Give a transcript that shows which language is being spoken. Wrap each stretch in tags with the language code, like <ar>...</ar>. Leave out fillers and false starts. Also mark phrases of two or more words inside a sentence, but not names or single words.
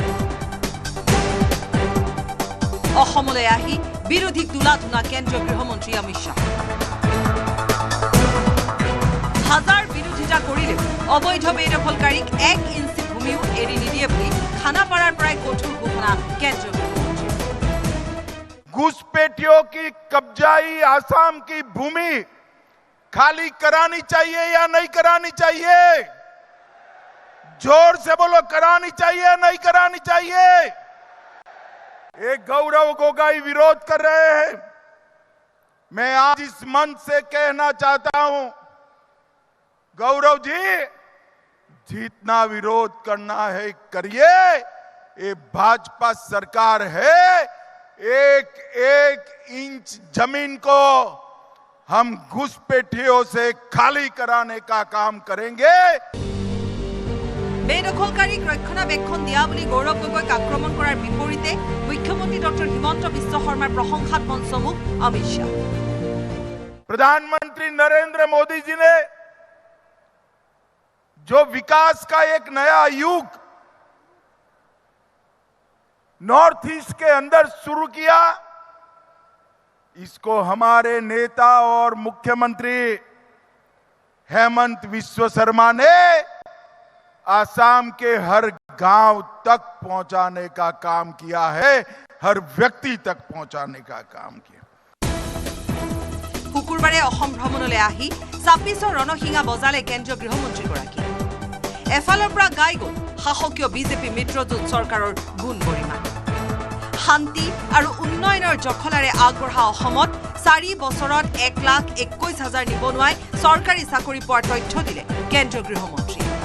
<as>অসমলৈ আহি বিৰোধীক দুলাধুনা কেন্দ্ৰীয় গৃহমন্ত্ৰী অমিত শ্বাহ। হাজাৰ বিৰোধিতা কৰিলেও অবৈধ বেদখলকাৰীক 1 ইঞ্চি ভূমিও এৰি নিদিয়ে বুলি খানাপাৰাৰ পৰাই কঠোৰ ঘোষণা কেন্দ্ৰীয় গৃহমন্ত্ৰী।</as> <hi>घुसपैठियों की कब्जाई आसाम की भूमि खाली करानी चाहिए या नहीं करानी चाहिए? जोर से बोलो, करानी चाहिए नहीं करानी चाहिए? एक गौरव गोगाई विरोध कर रहे हैं। मैं आज इस मंच से कहना चाहता हूं, गौरव जी जितना विरोध करना है करिए, ये भाजपा सरकार है। एक एक इंच जमीन को हम घुसपैठियों से खाली कराने का काम करेंगे।</hi> <as>বেদখলকাৰীক ৰক্ষণাবেক্ষণ দিয়া বুলি গৌৰৱ গগৈক আক্ৰমণ কৰাৰ বিপৰীতে মুখ্যমন্ত্ৰী ডক্টৰ হিমন্ত বিশ্ব শৰ্মাৰ প্ৰশংসাত পঞ্চমুখ অমিত শ্বাহ।</as> <hi>प्रधानमंत्री नरेंद्र मोदी जी ने जो विकास का एक नया युग नॉर्थ ईस्ट के अंदर शुरू किया, इसको हमारे नेता और मुख्यमंत्री हेमंत बिस्वा शर्मा ने आसाम के हर गांव तक पहुंचाने का काम किया है, हर व्यक्ति तक पहुंचाने का काम किया।</hi> <as>শুকুৰবাৰে অসম ভ্ৰমণলৈ আহি চাপিছৰ ৰণসিঙা বজালে কেন্দ্ৰীয় গৃহমন্ত্ৰীগৰাকী। এফালৰ পৰা গাই গ'ল শাসকীয় বিজেপি মিত্ৰজোঁট চৰকাৰৰ গুণ গৰিমা। শান্তি আৰু উন্নয়নৰ জখলাৰে আগবঢ়া অসমত 4 বছৰত 1,21,000 নিবনুৱাই চৰকাৰী চাকৰি পোৱাৰ তথ্য দিলে কেন্দ্ৰীয় গৃহমন্ত্ৰী।</as>